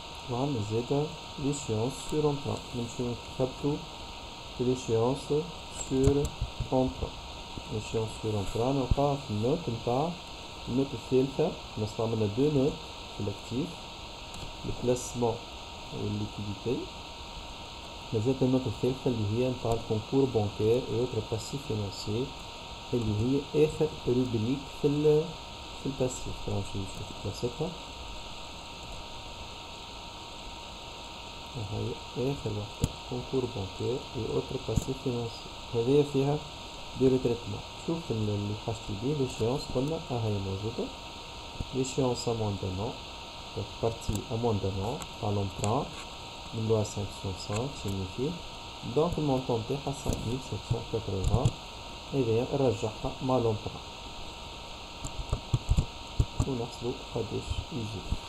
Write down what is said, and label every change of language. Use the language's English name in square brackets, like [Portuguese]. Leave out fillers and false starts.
[Arabic] وعندنا زادا l'échéance sur emprunt. نمشيو نكتبو l'échéance sur emprunt. l'échéance sur emprunt نلقاها في النوت نتاع النوت الثالثة. نستعملنا دو نوت في الأكتيف البلاسمون والليكيديتي. نزلت النوت الثالثة اللي هي نتاع الكونكور بانكير [French] et autres passifs financiers [Arabic] اللي هي آخر روبريك في الباسيف. نمشي نشوف بلاصتها. هاي آخر واحدة كونكور بانكير [French] et autres passifs financiers. [Arabic] هذيا فيها دي ريتريتمون. شوف اللي حاجتي بيه l'échéance قلنا هاي موجودة. [French] l'échéance à moins d'un an. Donc partie à moins d'un an par l'emprunt. numéro 505 signifie donc le montant [Arabic] نتاعها 5780 هذايا نرجعها مع l'emprunt ونحسبو قداش يجي.